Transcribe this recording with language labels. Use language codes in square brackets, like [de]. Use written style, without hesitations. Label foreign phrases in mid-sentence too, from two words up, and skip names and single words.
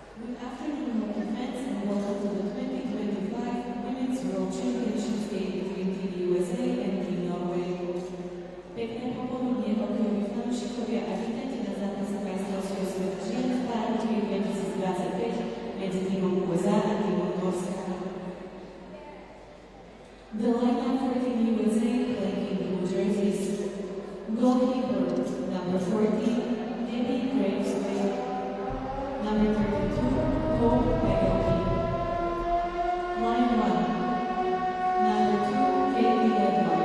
[en] afternoon of events and welcome to the 2025 Women's World Championships Day between Team USA and Team Norway. [sk] Pekné popoludnie, hokejoví fanúšikovia a vítajte na zápase majstrovstiev sveta žien v Paralympics 2025 medzi tímom USA a tímom Norska. [en] The lineup for Team USA playing in blue jerseys. Goalkeeper number 40, Debbie Gravesway. Number 32, Cole Peggotty. Line 1, number 2, Katie Ledward.